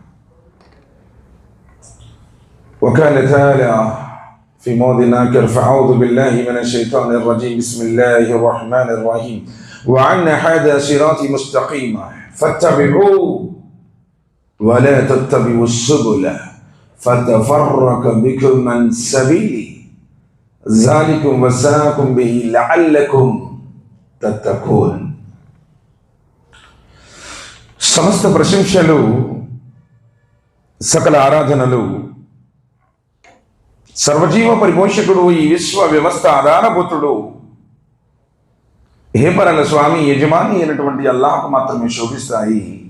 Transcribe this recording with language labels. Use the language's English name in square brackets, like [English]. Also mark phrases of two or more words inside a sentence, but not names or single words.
[Arabic] وكان تعالى في موضع آخر فأعوذ بالله من الشيطان الرجيم بسم الله الرحمن الرحيم وأن هذا صراطي مستقيما فاتبعوه ولا تتبعوا السبل فتفرق بكم عن سبيلي ذلكم وصاكم به لعلكم تتقون. [Telugu] సమస్త ప్రశంసలు సకల ఆరాధనలు సర్వజీవ పరిపోషకుడు ఈ విశ్వ వ్యవస్థ ఆధారభూతుడు హేపరల స్వామి యజమాని అయినటువంటి అల్లాహ్కు మాత్రమే శోభిస్తాయి.